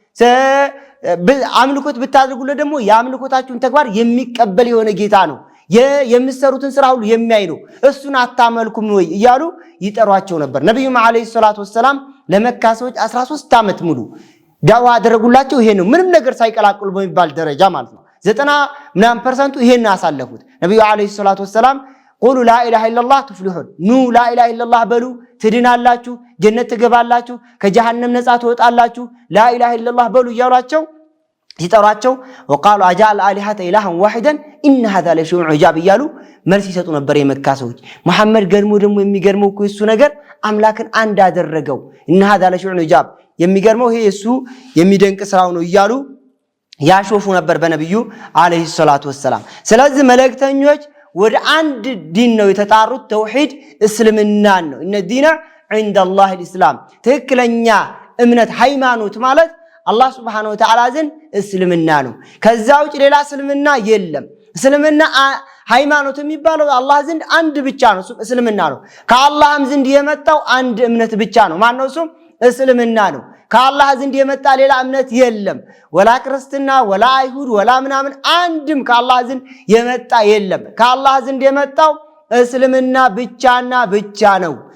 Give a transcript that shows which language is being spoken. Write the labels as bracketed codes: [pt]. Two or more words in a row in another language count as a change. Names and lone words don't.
[am] አምልኮት ብታደርጉለት ደግሞ ያምልኮታችሁን ተግባር የሚቀበል የሆነ ጌታ ነው የምትሰሩትን ስራ ሁሉ የሚያይ ነው እሱን አታመልኩም ወይ ይያሉ ይጠሯቸው ነበር ነብዩ መሐመድ [ar] صلى الله عليه وسلم [am] ለመካ ሰዎች 13 ዓመት ሙሉ ዳዕዋ አደረጉላቸው ይሄ ነው ምንም ነገር ሳይቀላቅሉ በሚባል ደረጃ ማለት ነው 90% ይሄን አሳለፉት ነብዩ [ar] عليه الصلاة والسلام قولوا لا إله إلا الله تفلحون [am] ኑ [ar] لا إله إلا الله [am] በሉ ትድናላችሁ ጀነት ትገባላችሁ ከጀሃነም ነፃ ትወጣላችሁ [ar] لا إله إلا الله [am] በሉ ይያሏቸው ይጠሯቸው [ar] وقالوا اجعل الهه اله واحدا ان هذا لشيء عجاب [am] ይያሉ መልስ ይሰጡ ነበር የመካ ሰዎች መሐመድ ገርሞ ደግሞ የሚገርመው እኮ እሱ ነገር አምላክን አንድ አደረገው [ar] ان هذا لشيء عجاب [am] የሚገርመው ይሄ እሱ የሚደንቅ ስራው ነው ይያሉ ያሾፉ ነበር በነብዩ [ar] عليه الصلاة والسلام [am] ስለዚህ መልእክተኞች ወደ አንድ ዲን ነው የተጣሩት ተውሂድ እስልምናን ነው [ar] إن الدين عند الله [am] الاسلام ትክክለኛ እምነት ሃይማኖት ማለት አላህ [ar] سبحانه وتعالى [am] ዘንድ እስልምና ነው ከዛው ውጭ ሌላ እስልምና የለም እስልምና ሃይማኖት የሚባለው አላህ ዘንድ አንድ ብቻ ነው እስልምና ነው ከአላህም ዘንድ የመጣው አንድ እምነት ብቻ ነው ማን ነው እሱ እስልምና ነው ከአላህ ዘንድ የመጣ ሌላ እምነት የለም ወላ ክርስትና ወላ አይሁድ ወላ ምናምን አንድም ከአላህ ዘንድ የመጣ የለም ከአላህ ዘንድ የመጣው እስልምና ብቻና ብቻ ነው